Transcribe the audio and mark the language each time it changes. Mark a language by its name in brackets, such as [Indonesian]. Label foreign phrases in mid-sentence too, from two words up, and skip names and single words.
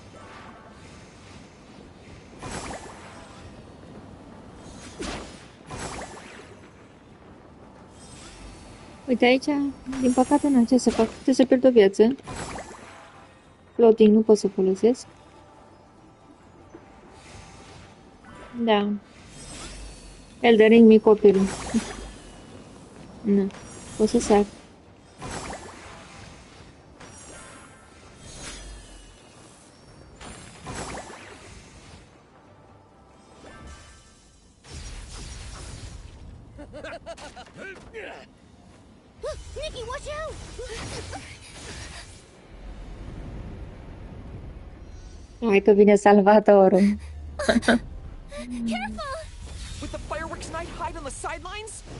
[Romanian] Uite aici, din păcate, n-am ce să fac. Trebuie să pierd o viață. Floating nu pot să folosesc. Da. Elden Ring, mic copil. Nu. O să sar. [English] Nikki, watch out! [Romanian] Hai că vine salvatorul. [English] Careful! With the fireworks night hide on the sidelines?